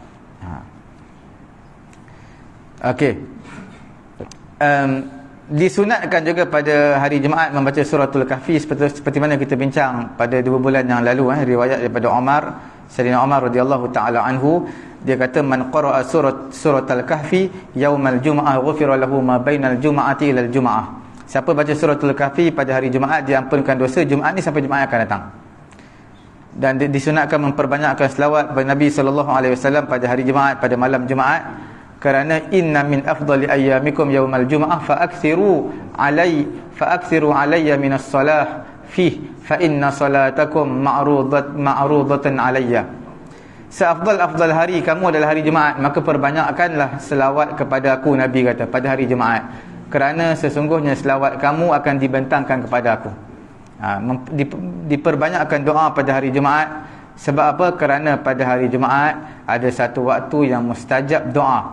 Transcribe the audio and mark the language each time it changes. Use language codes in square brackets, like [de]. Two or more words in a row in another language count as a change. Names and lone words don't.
[ms] Okey. Disunatkan juga pada hari Jumaat membaca suratul Kahfi, seperti mana kita bincang pada 2 bulan yang lalu, riwayat daripada Sayyidina Umar [ar] رضي الله تعالى عنه, [ms] dia kata, [ar] من قرأ سورة الكهف يوم الجمعة غفر له ما بين الجمعة إلى الجمعة. [ms] Siapa baca suratul Kahfi pada hari Jumaat, diampunkan dosa Jumaat ni sampai Jumaat akan datang. Dan disunatkan memperbanyakkan selawat kepada Nabi [ar] صلى الله عليه وسلم [ms] pada hari Jumaat, pada malam Jumaat, kerana [ar] إن من أفضل أيامكم يوم الجمعة فأكثروا علي من الصلاة فيه فإن صلاتكم معروضة علي. [ms] Seafdal hari kamu adalah hari Jumaat, maka perbanyakkanlah selawat kepada aku, Nabi kata, pada hari Jumaat, kerana sesungguhnya selawat kamu akan dibentangkan kepada aku. Diperbanyakkan doa pada hari Jumaat. Sebab apa? Kerana pada hari Jumaat ada satu waktu yang mustajab doa.